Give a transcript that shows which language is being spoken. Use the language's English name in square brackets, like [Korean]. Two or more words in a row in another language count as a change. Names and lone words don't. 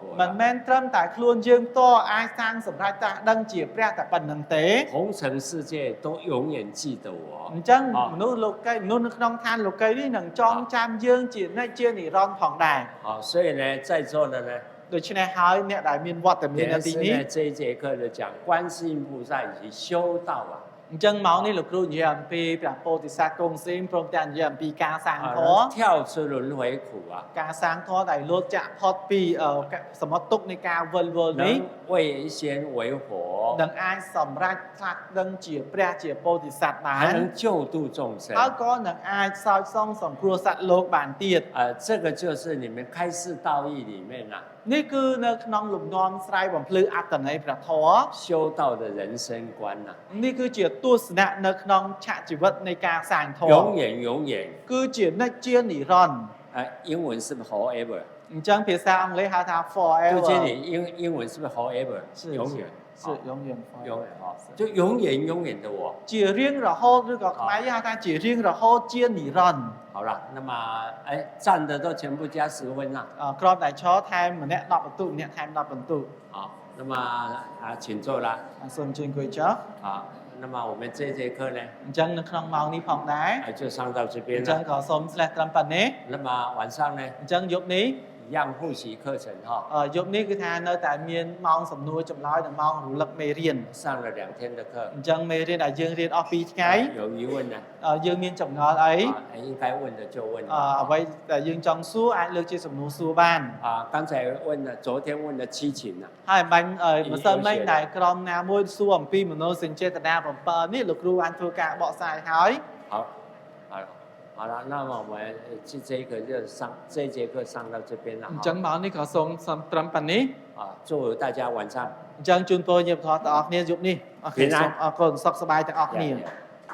[Khmer] មិន [Chinese] 了， [Khmer] មែនត្រឹមតែខ្លួនយើងតអាចសាងសម្រេចតាដឹងជាព្រះតែប៉ុណ្្នឹងទេ [Chinese] 红尘世界都永远记得我 [Khmer] អ。ញ្ចឹង អ មនុស្សលោកីមនុស្សនៅក្នុងឋានលោកីនេះនឹងចងចាំយើងជានិច្ចជានិរន្តរ៍ផងដែរ [Chinese] 好，所以呢，在座的呢， [Khmer] ដូច្នេះហើយអ្នកដែលមានវត្តមាននៅ [Chinese] 也 [Khmer] ទី [Chinese] 是 [Khmer] នេះ [Chinese] 呢这一节课就讲观世音菩萨以及修道啊， [Khmer] អញ្ចឹងមកនេះលោកគ្រូនិយាយអំពីព្រះពោធិសត្វគង់ស៊ីមព្រមទាំងនិយាយអំពីការសាងធម៌ [Chinese] 跳出轮回苦啊， [Khmer] ការសាងធម៌ដែលលោតចាក់ផុតពីសមុទ្រទុកនៃការវិលវល់នេះ [Chinese] 能为仙为佛， [Khmer] នឹងអាចសម្រេចផ្លាស់ដឹងជាព្រះជាពោធិសត្វបាន [Chinese] 还能救度众生。 [Khmer] ហើយក៏នឹងអាចសោចសងសង្គ្រោះសត្វលោកបានទៀត [Chinese] 这个就是你们开示道义里面啊， [Khmer] នេះគឺនៅក្នុងលំនាំស្រ័យបំភ្លឺអត្តន័យព្រះធម៌ [Chinese] 修道的人生观呐、 [Khmer] នេះគឺជាទស្សនៈនៅក្នុងឆាកជីវិតនៃការសាងធម៌ [Chinese] 永远永远， [Khmer] គឺជានិច្ចជានិរន្តរ៍ [Chinese] 英文是不是 forever？ [Khmer] អញ្ចឹងភាសាអង់គ្លេសហៅថា [Chinese] 杜 forever 经理英文是不是 forever？是永远，是永远永远哈，就永远永远的我。 [Khmer] ជារៀងរហូតឬក៏ខ្មែរយើងហៅថាជារៀងរហូតជានិរន្តរ៍ [Chinese] 好了，那么站的都全部加10分了。 [Khmer] គ្រាន់តែឈរថែមម្នាក់10បន្ទុកម្នាក់ថែម10បន្ទុក [Chinese] 好，那么请坐啦。 [Khmer] សូមអញ្ជើញអង្គុយចុះ [Chinese] 好，那么我们这一节课呢， [Khmer] អញ្ចឹងនៅក្នុងម៉ោងនេះផងដែរ [Chinese] 就上到这 [Khmer] អ [Chinese] 边 [Khmer] ញ្ចឹង [Chinese] 了。 [Khmer] ក៏សូមស្លេះត្រឹមប៉ុណ្ណេះ [Chinese] 那么晚上呢， [Khmer] អញ្ចឹងយប់នេះ [Chinese] 一样复习课程哈， [Khmer] យប់នេះគឺថានៅតែមានម៉ោងសំណួរចម្លើយនិងម៉ោងរំលឹកមេរៀន [Chinese] 上了2天的课。 [Khmer] អញ្ចឹងមេរៀនដែលយើងរៀនអស់2ថ្ងៃ [Chinese] 有疑问呢， [Khmer] យើងមានចម្ងល់អី [Chinese] 应该问的就问。 [Khmer] អ្វីដែលយើងចង់សួរអាចលើកជាសំណួរសួរបាន [Chinese] 刚才问了，昨天问了7情呢。 [Khmer] ហើយបាញ់ម្សិលមិញដែលក្រុមណាមួយសួរអំពីមនោសញ្ចេតនា7នេះលោកគ្រូបានធ្វើការបកស្រាយហើយ [Chinese] 好，好了，好了，那么我们这一个就上这一节课上到这边了 [Khmer] អញ្ចឹង [Chinese] 哈。 [Khmer] ម៉ោងនេះក៏សូមត្រឹមប៉ុណ្នេះ [Chinese] 祝大家晚上 [Khmer] អញ្ចឹងជូនពរញាតិធម៌ទាំងអស់គ្នាយប់នេះអរគុណសុខសប្បាយទាំងអស់គ្នា [English] Yeah, yeah.